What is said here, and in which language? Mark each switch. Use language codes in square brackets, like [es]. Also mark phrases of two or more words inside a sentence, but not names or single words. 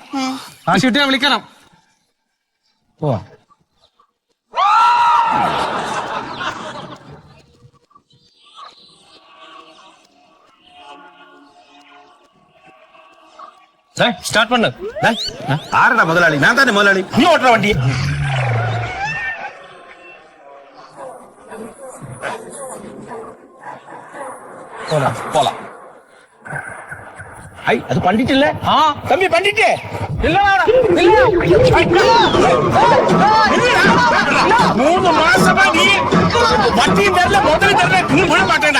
[ml] കാശ് കിട്ടിയാ വിളിക്കണം. പോവാ. [ta] ஸ்டார்ட் பண்ணு. [ml] ആരടാ മുതലാളി? ഞാൻ തന്നെ മുതലാളി. നീ ഓട്ടണ വണ്ടി. [ta] போலாம். அது பண்ணிட்டுல? தம்பி பண்ணிட்டே இல்ல 3 மாசமா நீ வட்டி தரல, முதல்ல தரல, நீ விட மாட்டேடா.